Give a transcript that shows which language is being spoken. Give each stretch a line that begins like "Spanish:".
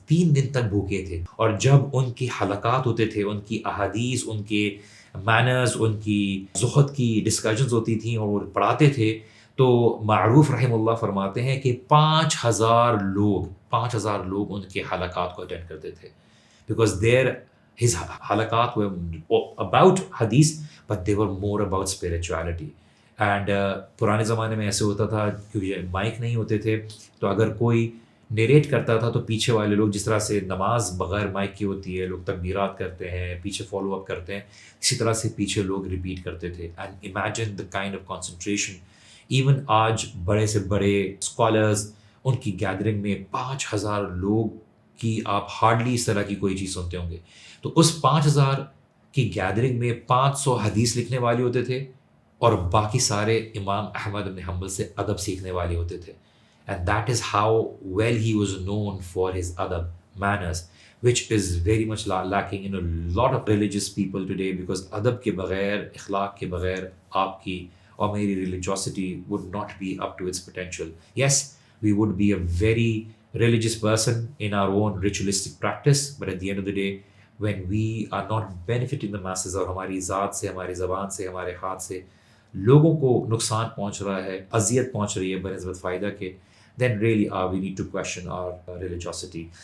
Urdu: 3 دن تک بھوکے تھے. اور جب ان کی حلقات ہوتے تھے, ان کی احادیث, ان کے مینرز, ان کی زہد کی ڈسکشنز ہوتی تھیں اور وہ پڑھاتے تھے, تو معروف رحم اللہ فرماتے ہیں کہ 5000 لوگ ان کے حلقات کو اٹینڈ کرتے تھے.
English: Because his حلقات were about حدیث but they were more about spirituality.
Urdu: And پرانے زمانے میں ایسے ہوتا تھا کیونکہ مائک نہیں ہوتے تھے, تو اگر کوئی نیریٹ کرتا تھا تو پیچھے والے لوگ, جس طرح سے نماز بغیر مائک کی ہوتی ہے, لوگ تکبیرات کرتے ہیں, پیچھے فالو اپ کرتے ہیں, اسی طرح سے پیچھے لوگ ریپیٹ کرتے تھے.
English: And imagine the kind of concentration.
Urdu: Even آج بڑے سے بڑے اسکالرز, ان کی گیدرنگ میں 5000 لوگ کی آپ ہارڈلی اس طرح کی کوئی چیز سنتے ہوں گے. تو اس 5000 کی گیدرنگ میں 500 حدیث لکھنے والے ہوتے تھے اور باقی سارے امام احمد بن حنبل سے ادب سیکھنے والے ہوتے تھے.
English: And that is how well he was known for his ادب manners, which is very much lacking in a lot of religious people today.
Urdu: Because ادب کے بغیر, اخلاق کے بغیر آپ کی اور میری
English: Religiosity would not be up to its potential. Yes, we would be a very religious person in our own ritualistic practice, but at the end of the day when we are not benefiting the masses,
Urdu: اور ہماری ذات سے, ہماری زبان سے, ہمارے ہاتھ سے لوگوں کو نقصان پہنچ رہا ہے, اذیت پہنچ رہی ہے بنسبت فائدہ کے,
English: then really we need to question our religiosity.